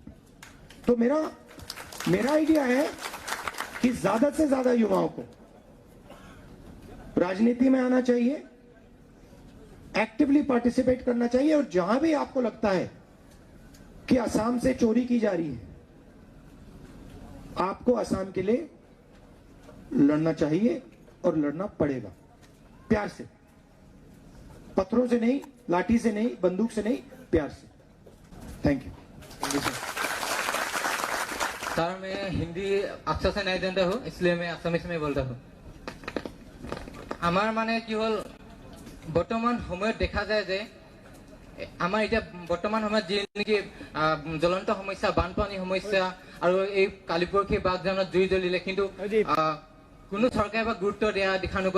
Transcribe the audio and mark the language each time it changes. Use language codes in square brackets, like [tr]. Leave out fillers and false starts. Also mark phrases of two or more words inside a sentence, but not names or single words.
[hi] तो मेरा आइडिया है कि ज्यादा से ज्यादा युवाओं को राजनीति में आना चाहिए, [en] actively participate [hi] करना चाहिए, और जहां भी आपको लगता है कि असम से चोरी की जा रही है, आपको असम के लिए लड़ना चाहिए और लड़ना पड़ेगा, प्यार से, पत्थरों से नहीं, लाठी से नहीं, बंदूक से नहीं, प्यार से। [en] thank you. [hi] सर, मैं हिंदी अच्छा से नहीं जानता हूँ, इसलिए मैं असमिस में बोलता हूँ। [as] আমাৰ মানে কি হল, বৰ্তমান সময়ত দেখা যায় যে আমাৰ এতিয়া বৰ্তমান সময়ত যি নেকি জ্বলন্ত সমস্যা, বানপানী সমস্যা আৰু এই কালিপৰখি বাগজানত জুই জ্বলিলে, কিন্তু কোনো চৰকাৰে বা গুৰুত্ব দিয়া দেখা নগল।